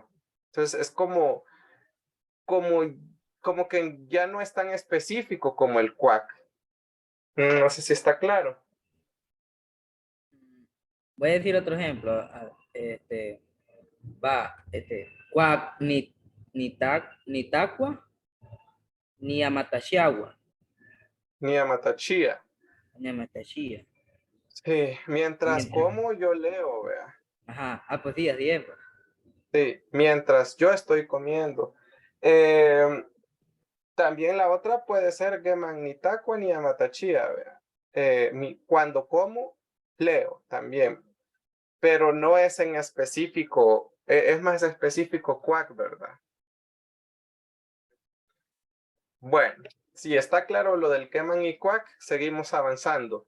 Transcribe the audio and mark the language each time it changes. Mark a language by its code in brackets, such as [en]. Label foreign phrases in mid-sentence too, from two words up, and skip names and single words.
[es] Entonces es como como que ya no es tan específico como el cuac. No sé si está claro. Voy a decir otro ejemplo. [ppl] Cuac, ni tacua, ni amatashiagua, Ni a Matachía. ni amatashia. [es] Sí, mientras Mientras, como yo leo, vea. ajá, pues sí, así es. Pues. Sí, mientras yo estoy comiendo. También la otra puede ser [ppl] Geman ni tacua ni amatachía, [es] vea. Cuando como, leo también. Pero no es en específico, es más específico cuac, ¿verdad? Bueno, si está claro lo del queman y cuac, seguimos avanzando.